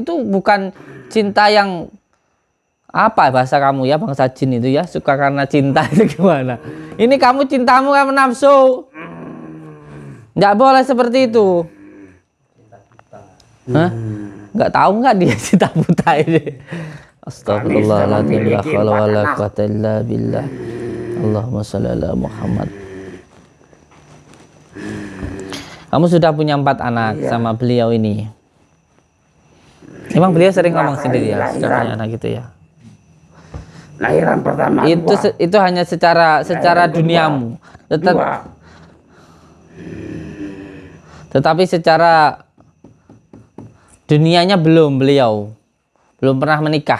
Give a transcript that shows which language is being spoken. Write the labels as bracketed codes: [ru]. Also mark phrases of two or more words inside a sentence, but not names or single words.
[id] Itu bukan cinta yang apa bahasa kamu ya, bangsa jin itu ya, suka karena cinta itu gimana? Ini kamu cintamu karena nafsu. Nggak boleh seperti itu. Hah? Nggak tahu nggak dia cinta buta ini? [ar] أستغفر الله العظيم, لا حول ولا قوة إلا بالله. اللهم صل على محمد. [id] Kamu sudah punya 4 anak sama beliau ini. Emang beliau sering ngomong sendiri ya, sudah punya anak gitu ya. Lahiran pertama itu hanya secara duniamu. Tetapi secara dunianya belum, beliau belum pernah menikah.